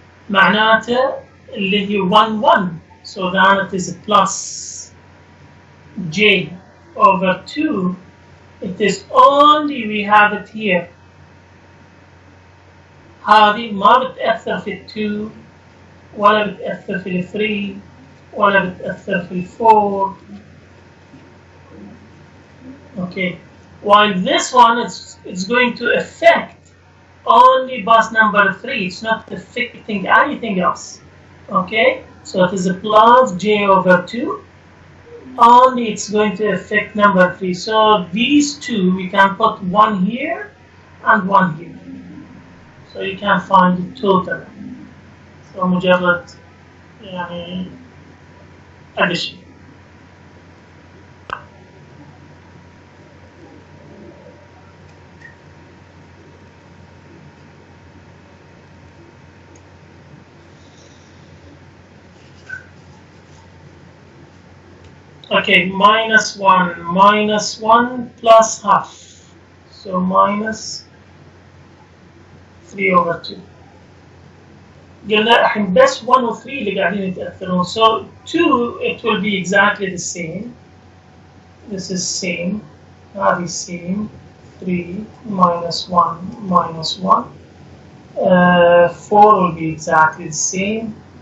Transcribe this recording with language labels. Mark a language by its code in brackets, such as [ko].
[ar] معناته اللي هي [en] 1, 1. So then it is plus J over 2. It is only we have it here. [ar] هذه ما بتأثر في 2. ولا بتأثر في 3 ولا بتأثر في 4. [en] Okay, while this one it's going to affect only bus number 3. It's not affecting anything else. Okay, so it is a plus J over 2. Only it's going to affect number 3. So these two we can put one here and one here. So you can find the total. So [ar] مجرد يعني [en] addition. Okay, minus 1 plus half. So minus 3 over 2. [ar] قلنا الحين بس 1 و 3 اللي قاعدين يتأثرون. [en] So 2 it will be exactly the same. This is same. [ar] هذه [en] same. 3 minus 1 minus 1. 4 will be exactly the same.